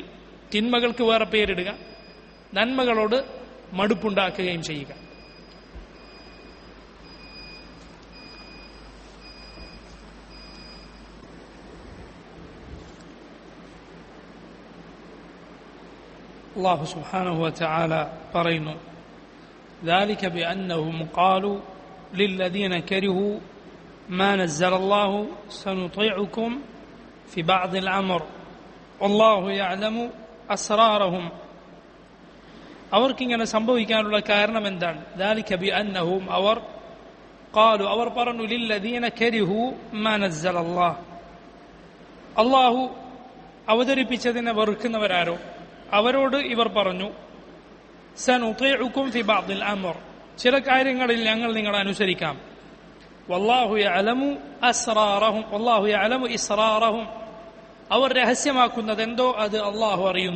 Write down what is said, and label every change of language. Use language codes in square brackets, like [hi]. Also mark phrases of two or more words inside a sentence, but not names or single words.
[ml] തിന്മകൾക്ക് വേറെ പേരിടുക, നന്മകളോട് മടുപ്പുണ്ടാക്കുകയും ചെയ്യുക. അല്ലാഹു [ar] سبحانه وتعالى [ml] പറയുന്നു, [ar] ذلك بأنهم قالوا للذين كرهوا ما نزل الله سنطيعكم في بعض الأمر والله يعلم أسرارهم. [ml] അവർക്കിങ്ങനെ സംഭവിക്കാനുള്ള കാരണം എന്താണ്? [ar] ذلك بأنهم അവർ قالوا [ml] അവർ പറഞ്ഞു [ar] للذين كرهوا ما نزل الله, [ml] അള്ളാഹു അവതരിപ്പിച്ചതിനെ വെറുക്കുന്നവരാരോ അവരോട് ഇവർ പറഞ്ഞു, [ar] سنطيعكم في بعض الأمر, [ml] ചില കാര്യങ്ങളിൽ ഞങ്ങൾ നിങ്ങളെ അനുസരിക്കാം. [ar] والله يعلم أسرارهم والله يعلم إسرارهم, [ml] അവർ രഹസ്യമാക്കുന്നതെന്തോ അത് അള്ളാഹു അറിയുന്നു.